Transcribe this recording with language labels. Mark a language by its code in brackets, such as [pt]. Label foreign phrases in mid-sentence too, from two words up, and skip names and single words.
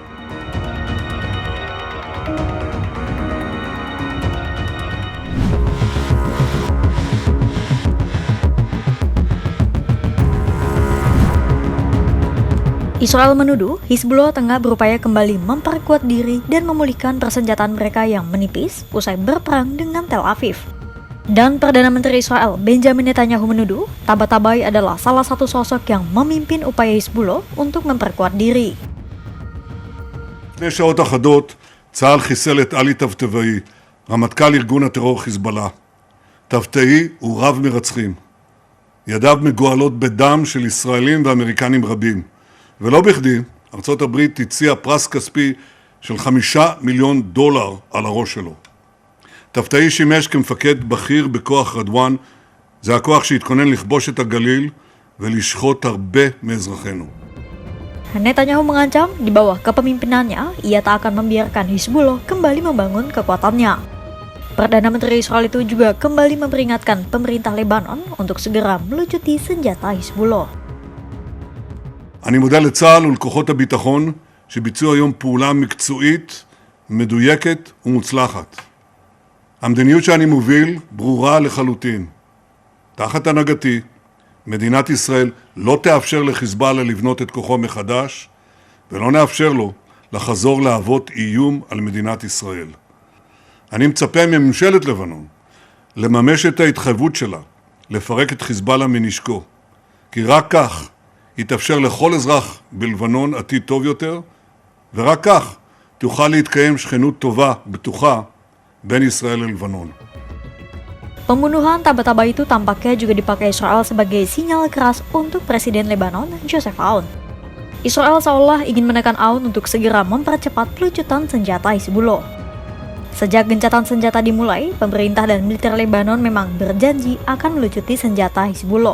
[id] Israel menuduh Hizbullah tengah berupaya kembali memperkuat diri dan memulihkan persenjataan mereka yang menipis usai berperang dengan Tel Aviv. Dan Perdana Menteri Israel Benjamin Netanyahu menuduh Tabatabai adalah salah satu sosok yang memimpin upaya Hizbullah untuk memperkuat diri. [he] לפני שעות אחדות צה"ל חיסל את עלי טבטבאי, רמטכ"ל ארגון הטרור חיזבאללה. טבטאי הוא רב מרצחים. ידיו מגואלות בדם של ישראלים ואמריקנים רבים. ולא בכדי, ארצות הברית הציעה פרס כספי של $5 מיליון על הראש שלו. טבטאי שימש כמפקד בכיר בכוח רדואן, זה הכוח שהתכונן לכבוש את הגליל ולשחוט הרבה מאזרחינו. [id] Netanyahu mengancam di bawah kepemimpinannya, ia tak akan membiarkan Hizbullah kembali membangun kekuatannya. Perdana Menteri Israel itu juga kembali memperingatkan pemerintah Lebanon untuk segera melucuti senjata Hizbullah. [he] אני מודה לצה"ל ולכוחות הביטחון שביצעו היום פעולה מקצועית, מדויקת ומוצלחת. המדיניות שאני מוביל ברורה לחלוטין. תחת הנהגתי, מדינת ישראל לא תאפשר לחיזבאללה לבנות את כוחו מחדש, ולא נאפשר לו לחזור להוות איום על מדינת ישראל. אני מצפה מממשלת לבנון לממש את ההתחייבות שלה, לפרק את חיזבאללה מנשקו, כי רק כך יתאפשר לכל אזרח בלבנון עתיד טוב יותר, ורק כך תוכל להתקיים שכנות טובה, בטוחה, בין ישראל ללבנון. [id] Pembunuhan Tabatabai itu tampaknya juga dipakai Israel sebagai sinyal keras untuk Presiden Lebanon, Joseph Aoun. Israel seolah ingin menekan Aoun untuk segera mempercepat pelucutan senjata Hizbullah. Sejak gencatan senjata dimulai, pemerintah dan militer Lebanon memang berjanji akan melucuti senjata Hizbullah.